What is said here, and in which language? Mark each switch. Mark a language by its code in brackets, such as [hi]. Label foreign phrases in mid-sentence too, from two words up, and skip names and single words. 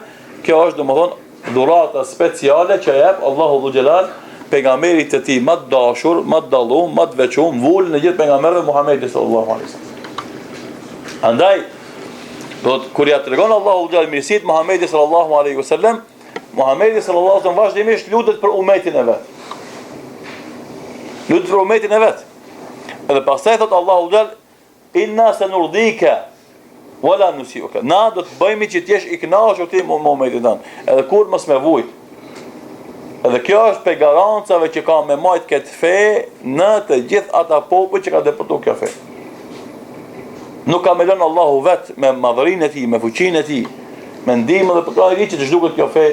[sq] Kjo është domethënë dhurata speciale që jep Allahu Dhu Xhelal pejgamberit të tij më të dashur, më të dalluar, më të veçuar, mvul në gjithë pejgamberëve Muhamedit [ar] صلى الله عليه وسلم. [sq] Andaj kur ja tregon Allahu Dhu Xhelal mirësitë Muhamedit [ar] صلى الله عليه وسلم, [sq] Muhamedi [ar] صلى الله عليه وسلم [sq] vazhdimisht lutet për ummetin e vet. Lutet për ummetin e vet. Edhe pastaj thot Allahu Dhu Xhelal, [ar] إنا سنرضيك ولا نسوؤك. [sq] Na do të bëjmë që të jesh i kënaqur ti me ummetin tan, edhe kur mos me vujt. Edhe kjo është pe garancave që ka me majt këtë fe në të gjithë ata popull që ka depërtuar kjo fe. Nuk ka me lënë Allahu vet me madhërinë e tij, me fuqinë e tij, me ndihmën dhe përkrahjen e tij që të zhduket kjo fe.